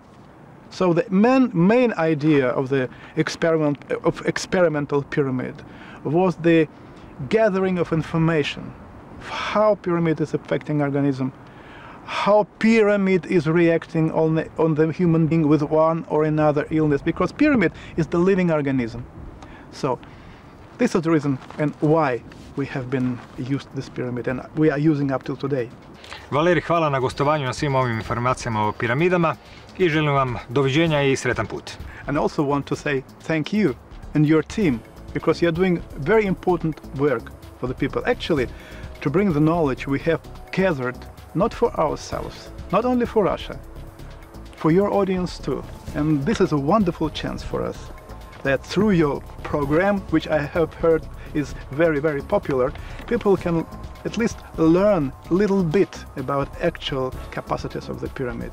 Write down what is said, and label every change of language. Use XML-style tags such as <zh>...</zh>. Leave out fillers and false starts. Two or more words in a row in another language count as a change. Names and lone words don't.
<en>So the main idea of the experimental pyramid was the gathering of information, how pyramid is affecting organism, how pyramid is reacting on the human being with one or another illness, because pyramid is the living organism. So this is the reason and why we have been used this pyramid and we are using up till today.</en> <hr>Valerij, hvala na gostovanju, na svim ovim informacijama o piramidama i želim vam doviđenja i sretan put.</hr> <en>And I also want to say thank you and your team, because you are doing very important work for the people. Actually, to bring the knowledge we have gathered, not for ourselves, not only for Russia, for your audience too. And this is a wonderful chance for us, that through your program, which I have heard is very, very popular, people can at least learn a little bit about actual capacities of the pyramid.</en>